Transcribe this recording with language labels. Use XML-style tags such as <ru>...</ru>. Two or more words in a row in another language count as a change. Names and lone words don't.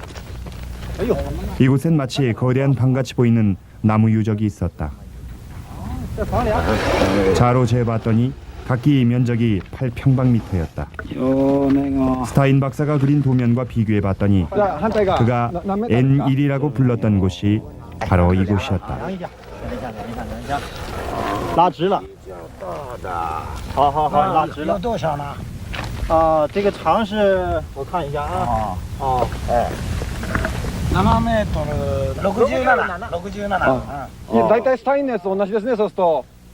<ko>이곳엔 마치 거대한 방같이 보이는 나무 유적이 있었다. 자로 재봤더니 각기 면적이 8평방미터였다. 스타인 박사가 그린 도면과 비교해봤더니 그가 N1이라고 불렀던 곳이 바로 이곳이었다.</ko> <zh>拉直了。好好好，拉直了。有多少呢？这个长是我看一下啊。哎。 7m、67。</zh> <ja>大体スタインのやつと同じですね。そうすると。</ja>